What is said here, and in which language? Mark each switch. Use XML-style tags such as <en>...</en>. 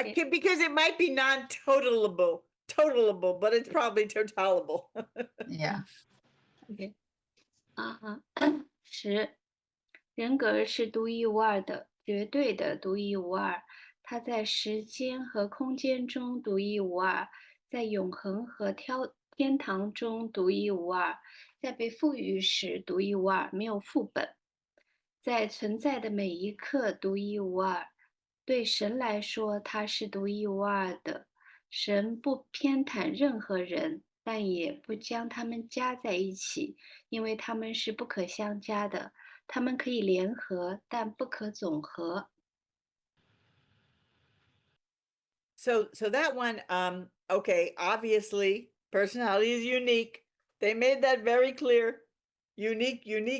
<en>Because it might be totalable, but it's probably totalable. Yeah.</en> <zh>OK，10，人格是独一无二的，绝对的独一无二。它在时间和空间中独一无二，在永恒和天堂中独一无二，在被赋予时独一无二，没有副本，在存在的每一刻独一无二。对神来说，它是独一无二的。神不偏袒任何人，但也不将他们加在一起，因为他们是不可相加的。他们可以联合，但不可总和。</zh> <en>So that one, okay, obviously personality is unique. They made that very clear. Unique.</en>